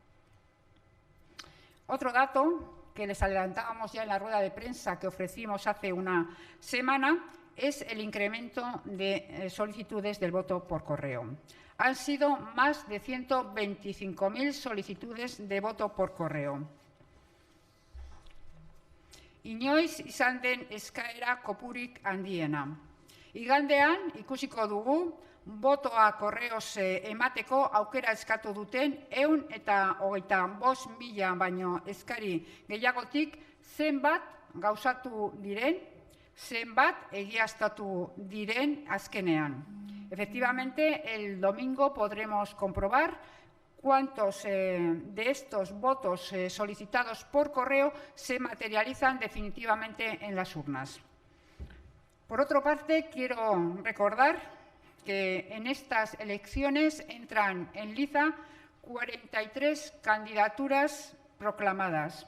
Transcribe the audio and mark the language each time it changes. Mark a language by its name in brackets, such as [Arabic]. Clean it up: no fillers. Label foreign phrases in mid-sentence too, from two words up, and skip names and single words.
[Spanish] Otro dato que les adelantábamos ya en la rueda de prensa que ofrecimos hace una semana es el incremento de solicitudes del voto por correo. Han sido más de 125.000 solicitudes de voto por correo. [Basque] Inoiz izan den eskaera kopurik handiena. Igandean ikusiko dugu botoa korreoz emateko aukera eskatu duten 125.000 baino eskari gehiagotik zenbat gauzatu diren, zenbat egiaztatu diren azkenean. [Spanish] Efectivamente, el domingo podremos comprobar cuántos de estos votos solicitados por correo se materializan definitivamente en las urnas. Por otra parte, quiero recordar que en estas elecciones entran en liza 43 candidaturas proclamadas.